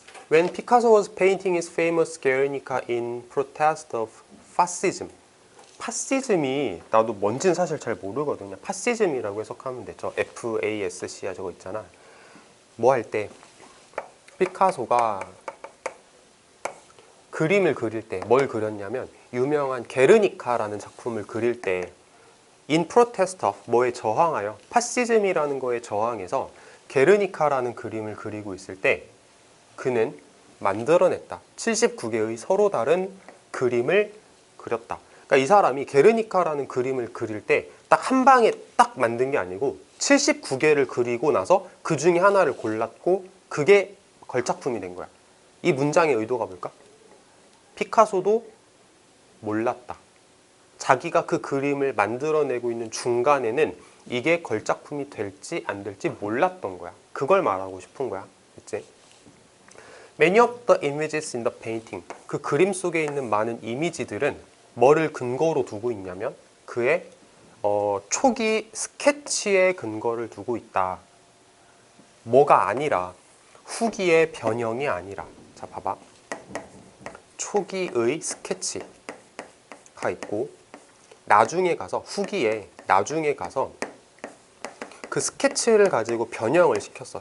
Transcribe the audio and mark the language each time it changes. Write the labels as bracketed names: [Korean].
[English] When Picasso was painting his famous Guernica in protest of fascism. [Korean] 파시즘이 나도 뭔지는 사실 잘 모르거든요. 파시즘이라고 해석하면 돼. 저 FASC야 저거 있잖아. 뭐 할 때 피카소가 그림을 그릴 때 뭘 그렸냐면 유명한 게르니카라는 작품을 그릴 때 in protest of 뭐에 저항하여, 파시즘이라는 거에 저항해서 게르니카라는 그림을 그리고 있을 때 그는 만들어냈다. 79개의 서로 다른 그림을 그렸다. 그러니까 이 사람이 게르니카라는 그림을 그릴 때 딱 한 방에 딱 만든 게 아니고 79개를 그리고 나서 그 중에 하나를 골랐고 그게 걸작품이 된 거야. 이 문장의 의도가 뭘까? 피카소도 몰랐다. 자기가 그 그림을 만들어내고 있는 중간에는 이게 걸작품이 될지 안 될지 몰랐던 거야. 그걸 말하고 싶은 거야. 그치? [English] Many of the images in the painting. [Korean] 그 그림 속에 있는 많은 이미지들은 뭐를 근거로 두고 있냐면 그의 초기 스케치의 근거를 두고 있다. 뭐가 아니라, 후기의 변형이 아니라. 자, 봐봐. 초기의 스케치가 있고 나중에 가서, 후기에 나중에 가서 그 스케치를 가지고 변형을 시켰어.